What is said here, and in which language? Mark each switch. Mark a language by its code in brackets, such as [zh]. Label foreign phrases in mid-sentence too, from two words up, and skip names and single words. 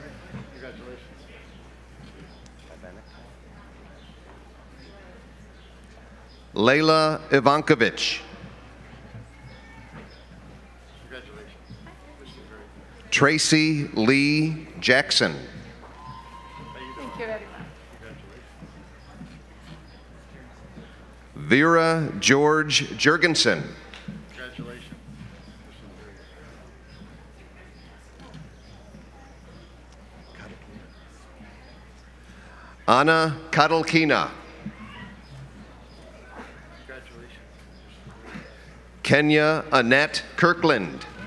[en] Layla Ivankovich. Tracy Lee Jackson. Thank you very much. Vera George Jurgensen. Congratulations. Anna Kadalkina. Kenya Annette Kirkland.